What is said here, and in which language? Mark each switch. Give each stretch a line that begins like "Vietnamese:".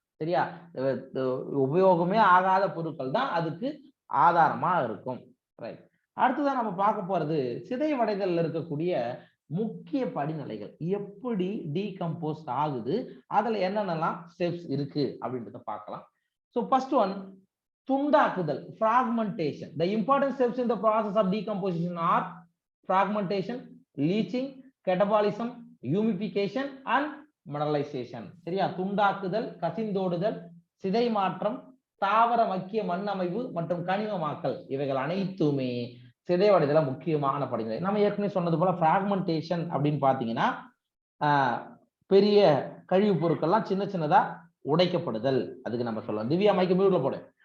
Tamil: சரியா, உபயோகமே ஆகாத பொருட்கள் தான் அதுக்கு ஆதாரமா இருக்கும். ரைட், அடுத்ததான் நம்ம பார்க்க போறது சிதைவடைதல் இருக்கக்கூடிய முக்கிய படிநிலைகள், எப்படி டீகம்போஸ்ட் ஆகுது, அதுல என்னென்னலாம் ஸ்டெப்ஸ் இருக்கு அப்படின்றத பார்க்கலாம். So first one, துண்டாக்குதல், fragmentation.
English: The important steps in the process of decomposition are fragmentation, leaching, catabolism, humidification and mineralization.
Tamil: சரியா, துண்டாக்குதல், கசிந்தோடுதல், சிதை மாற்றம், தாவர மக்கிய மண் அமைவு மற்றும் கனிமமாக்கல், இவைகள் அனைத்துமே சிதைவடைதல முக்கியமான படிநிலை. நம்ம ஏற்கனவே சொன்னது போல fragmentation அப்படின்னு பாத்தீங்கன்னா பெரிய கழிவுப் பொருட்கள்லாம் சின்ன சின்னதா உடைக்கப்படுதல், அதுக்கு நம்ம சொல்லலாம். திவ்யா மைக்க மியூட்ல போடு.